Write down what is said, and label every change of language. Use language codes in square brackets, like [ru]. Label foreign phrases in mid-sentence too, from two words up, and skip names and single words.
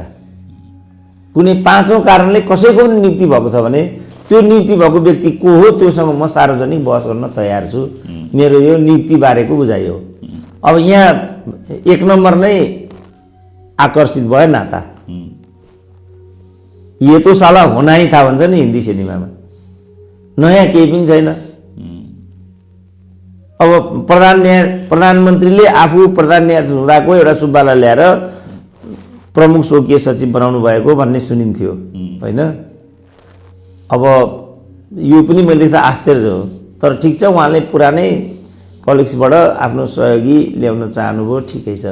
[ne] कुनै 5औं कारणले कसैको पनि नियुक्ति भएको छ भने त्यो नियुक्ति भएको व्यक्ति को हो त्योसँग म सार्वजनिक बहस गर्न तयार छु। मेरो यो नियुक्ति बारेको बुझाइ हो। अब यहाँ 1 नम्बर नै आकर्षित भयो नाता। [hi] ये तो साला होना ही था [ne] भन्छ नि हिन्दी सिनेमामा। नयाँ केही पनि छैन। अब प्रधानमन्त्रीले आफू प्रधान न्यायाधीश हुँदाको एउटा सुब्बालाई ल्याएर प्रमुख स्वकीय सचिव बनाउनु भएको भन्ने सुनिन्थ्यो होइन। अब यो पनि मैले देख्दा आश्चर्य हो, तर ठिक छ, उहाँले पुरानै कलिग्सबाट आफ्नो सहयोगी ल्याउन चाहनुभयो, ठिकै छ।